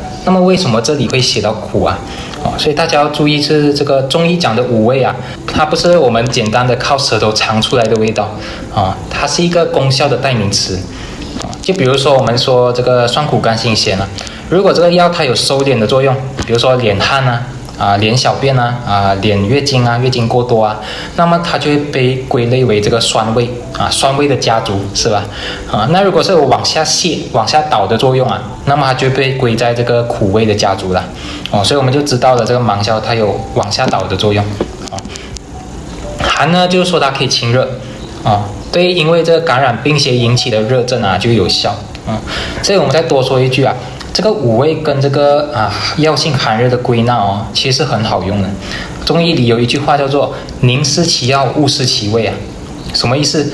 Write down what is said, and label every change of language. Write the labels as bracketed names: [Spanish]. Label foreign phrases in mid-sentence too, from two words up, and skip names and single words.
[Chinese] 那麼為什麼這裡會寫到苦所以大家要注意是這個中醫講的五味它不是我們簡單的靠舌頭嘗出來的味道它是一個功效的代名詞就比如說我們說這個酸苦甘辛鹹如果這個藥它有收斂的作用，比如說斂汗斂小便斂月經月經過多那麼它就會被歸類為這個酸味酸味的家族是吧那如果是有往下瀉往下倒的作用那麼它就被歸在這個苦味的家族了所以我們就知道了这個芒消它有往下倒的作用寒呢就是說它可以清熱对，因為這個感染病邪引起的熱症就有效所以我們再多說一句這個五味跟這個藥性寒熱的歸納其實很好用的。中醫裡有一句話叫做寧失其藥勿失其味什麼意思？